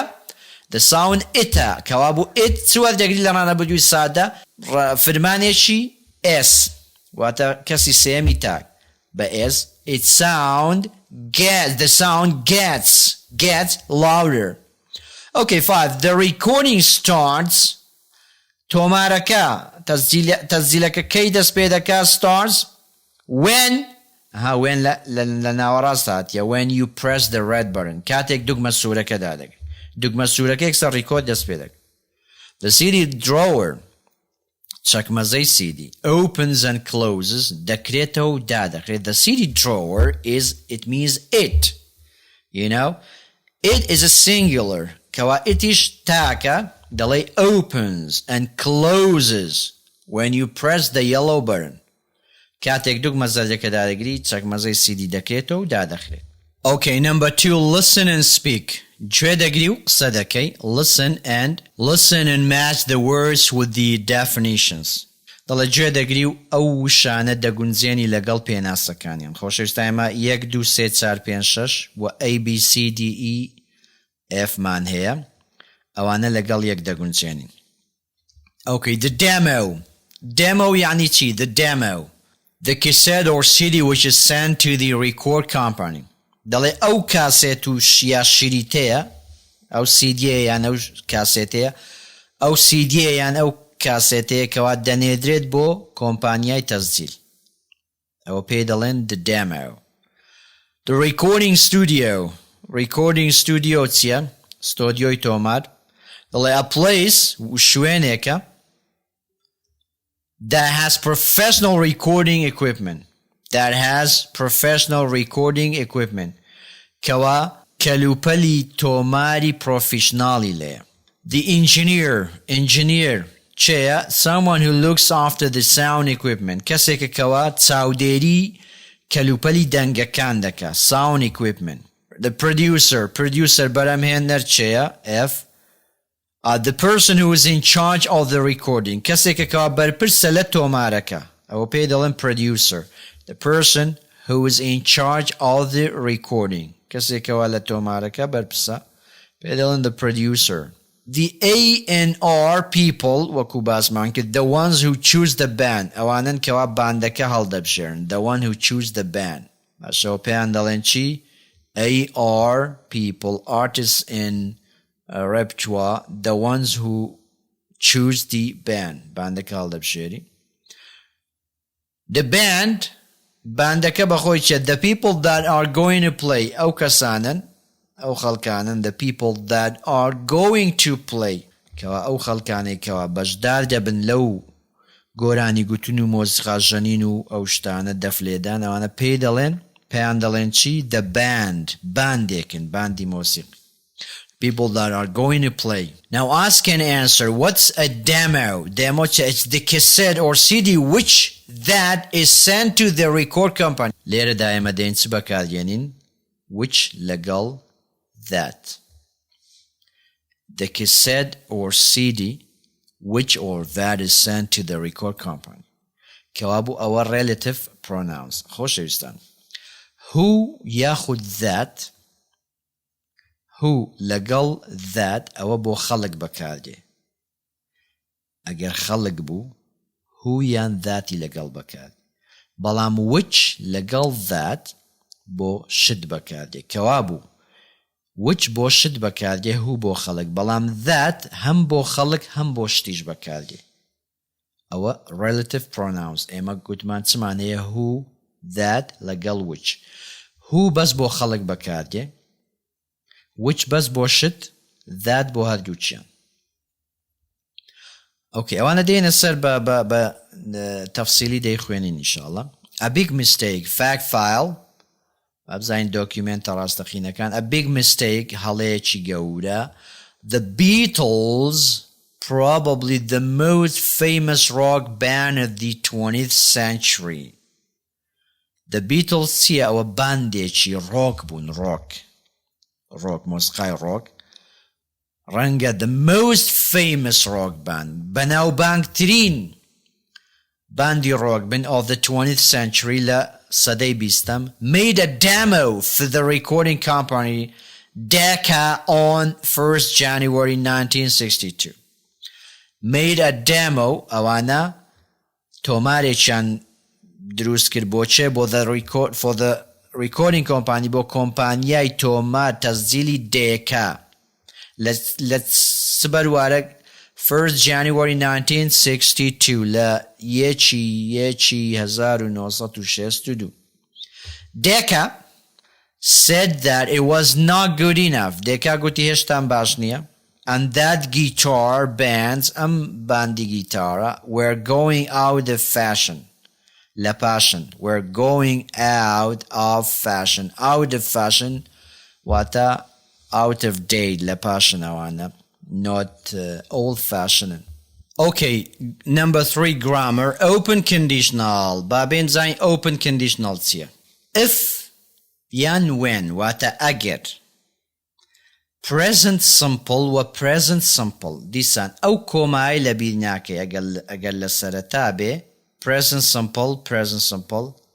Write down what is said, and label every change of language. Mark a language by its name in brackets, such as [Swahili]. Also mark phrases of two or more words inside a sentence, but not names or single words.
[English] The sound [Central Kurdish] ئیتە کەوا بوو ئیت چوە دەگری لە ڕانە بەدووی سادە فرمانێکی S واتە کەسی سێمی تاک بە [English] S it the sound gets louder. Okay, 5. The recording starts [Central Kurdish] تۆمارەکە تەسجیلەکە کەی دەست پێ دەکات [English] starts when [Central Kurdish] لە ناوەڕاست هاتیە [English] when you press the red button [Central Kurdish] کاتێک دوگمە سوورەکە دادەگری دوگمە سوورەکە یەکسەر ریکۆرد دەست پێ دەکات. [English] The CD drawer [Central Kurdish] چەکمەزەی CD [English] opens and closes [Central Kurdish] دەکرێتەوە و دادەکرێت. [English] The CD drawer it means it. You know? It is a singular. [Central Kurdish] کەوا ئیتیش تاکە دەڵێ [English] opens and closes when you press the yellow button. [Central Kurdish] کاتێک دوگمە زەردەکە دادەگری چەکمەزەی CD دەکرێتەوە و دادەخرێت. [English] Okay, number 2. Listen and speak. [Central Kurdish] گوێ دەگری و قسە دەکەی. [English] Listen and match the words with the definitions. [Central Kurdish] دەڵێ گوێ دەگری و ئەو وشانە دەگونجێنی لەگەڵ پێناسەکانیان. خۆشەویستان ئێمە 1 2 3 4 5 6 و A B C D E F مان هەیە ئەوانە لەگەڵ یەک دەگونجێنین. [English] Okay, the demo [Central Kurdish] یعنی چی؟ [English] The demo the cassette or CD which is sent to the record company. [Central Kurdish] دەڵێ ئەو کاسێت و یا شریتەیە ئەو CD یان ئەو کاسێتەیە ئەو CD یان ئەو کاسێتەیە کەوا دەنێدرێت بۆ کۆمپانیای تەسجیل ئەوە پێی دەڵێن [English] the demo. The recording studio چییە؟ [Central Kurdish] ستۆدیۆی تۆمار. دەڵێ [English] a place [Central Kurdish] شوێنێکە [English] that has professional recording equipment [Central Kurdish] کەوا کەلوپەلی تۆماری پرۆفیشناڵی لێە. [English] The engineer چێە someone who looks after the sound equipment [Central Kurdish] کەسێکە کەوا چاودێری کەلوپەلی دەنگەکان دەکات [English] sound equipment. The producer [Central Kurdish] بەرەمهێنەر چێە [English] F. The person who is in charge of the recording [Central Kurdish] کەسێکە کەوا بەرپرسە لە تۆمارەکە ئەوە پێی دەڵێن [English] producer. The person who is in charge of the recording [Central Kurdish] کەسێکەوە لە تۆمارەکە بەرپرسە پێی دەڵێن [English] the producer. The A&R people [Central Kurdish] وەکو باسمان کرد [English] the ones who choose the band [Central Kurdish] ئەوانن کەوا باندەکە هەڵدەبژێرن [English] the one who choose the band [Central Kurdish] باشەوە پێیان دەڵێن چی [English] AR people artists in repertoire the ones who choose the band [Central Kurdish] باندەکە هەڵدەبژێری. [English] The band [Central Kurdish] باندەکە بەخۆی چێت [English] the people that are going to play [Central Kurdish] ئەو کەسانن ئەو خەڵکانن [English] the people that are going to play [Central Kurdish] کەوا ئەو خەڵکانەی کەوا بەشدار دەبن لەو گۆرانی گوتن و مۆسیقا ژەنین و ئەو شتانە دەفلێدان ئەوانە پێیان دەڵێن چی [English] the band [Central Kurdish] باندێکن باندی مۆسیقی [English] people that are going to play. Now ask and answer what's a demo it's the cassette or CD which that is sent to the record company [Central Kurdish] لێرە دائمە دێن چ بەکارهێنین [English] which لەگەڵ that the cassette or CD which or that is sent to the record company كوابو our relative pronouns خۆشەویستان who ياخد that [Central Kurdish] who لەگەڵ that ئەوە بۆ خەڵک بەکاردێ ئەگەر خەڵک بوو who یان thatی لەگەڵ بەکار بەڵام which لەگەڵ that بۆ شت بەکاردێ کەوابوو which بۆ شت بەکاردێ who بۆ خەڵک بەڵام that هەم بۆ خەڵک هەم بۆ شتیش بەکاردێ ئەوە [English] relative pronouns [Central Kurdish] ئێمە گوتمان چمانەیە [English] who that [Central Kurdish] لەگەڵ which who بەس بۆ خەڵک بەکاردێ which بەس بۆ شت that بۆ هەردووچیان. Okay, ئەوانە دێنە سەر بە تەفسیلی دەیخوێنین ئینشاءالله. [English] A big mistake fact file [Central Kurdish] ئەبزانین دۆکیومێنتە ڕاستەقینەکان [English] a big mistake [Central Kurdish] هەڵەیەکی گەورە [English] the Beatles probably the most famous rock band of the 20th century. [Central Kurdish] The Beatles چیە ئەوە باندێکی ڕۆک بوون ڕۆک مۆسیقای ڕۆک ڕەنگە [English] the most famous rock band [Central Kurdish] بەناوبانگترین باندی ڕۆک بن [English] of the 20th century [Central Kurdish] لە سەدەی [English] بیستەم made a demo for the recording company Decca on 1st January 1962 made a demo [Central Kurdish] ئەوانە تۆمارێکیان دروست کرد بۆچێ بۆ [English] for the recording company [Central Kurdish] بۆ کۆمپانیای تۆمار تەسجیلی دێکا لە سبەروارە [English] 1st January 1962 [Central Kurdish] لە یەکی [English] 1962 Decca said that it was not good enough Decca [Central Kurdish] گوتی هێشتان باش نییە [English] and that guitar bands [Central Kurdish] باندی گیتارە [English] were going out of fashion [Central Kurdish] لە پاشن [English] we're going out of fashion واتە out of date [Central Kurdish] لە پاشن ئەوانە [English] not old fashioned. Okay, number 3 grammar open conditional [Central Kurdish] بابين زين [English] open conditional [Central Kurdish] چیە if یان when واتە ئەگەر [English] present simple [Central Kurdish] و [English] present simple [Central Kurdish] دیسان ئەو کۆمای لە بیر ناکەی ئەگەر لە سەرەتا بێ [English] present simple